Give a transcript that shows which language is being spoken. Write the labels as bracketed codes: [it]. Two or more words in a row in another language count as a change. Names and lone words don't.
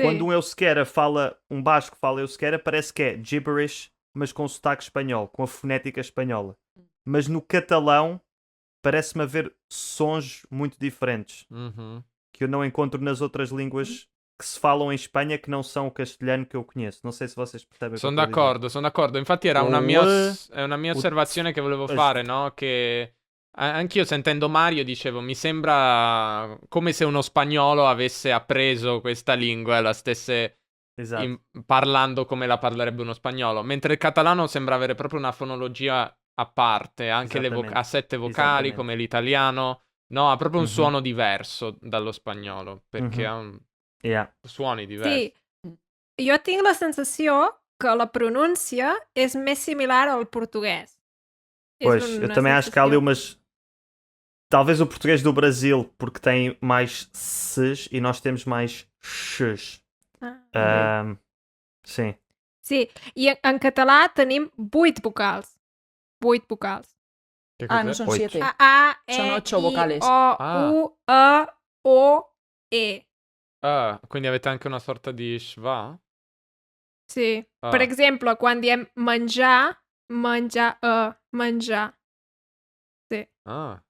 [pt] Quando um euskera fala, um basco fala euskera, parece que é gibberish, mas com sotaque espanhol, com a fonética espanhola. Mas no catalão parece-me haver sons muito diferentes Mhm. que eu não encontro nas outras línguas que se falam em Espanha que não são o castelhano que eu conheço. Non so se vocês percebem o que [it] Sono [pt] eu estou a dizer. [it] sono d'accordo. Infatti era [pt] O [it] una mia, l- è una mia [pt] o [it] osservazione che volevo es- fare, no? Che anch'io sentendo Mario dicevo, mi sembra come se uno spagnolo avesse appreso questa lingua e la stesse Esatto. parlando come la parlerebbe uno spagnolo, mentre il catalano sembra avere proprio una fonologia a parte, anche Esattamente. ha 7 vocali Esattamente. come l'italiano, no, ha proprio un Mhm. suono diverso dallo spagnolo, perché Mhm. ha [en] Yeah. [it] suoni diversi. [ca] Sí. Jo tinc la sensació que la pronúncia és més similar al portuguès. [pt] Pois, [ca] És [pt] eu [ca] una [pt] também acho que há ali [ca] sensació. [pt] umas. Talvez o português do Brasil, porque tem mais Cs e nós temos mais Xs. Ah. Sim. [ca] Sí, i en català tenim 8 vocals. 8 vocals. [it] Che Ah, cos'è? [es] no son [pt] Oito. [es] 7. [ca] A, E, [it] Sono 8 [ca] I, [es] vocales. [ca] O, Ah. U, E, O, E. [it] Ah, quindi avete anche una sorta di schwa? [ca] Sí. Ah. Per exemple, quan diem menjar, menjar, menjar. Sí. Ah,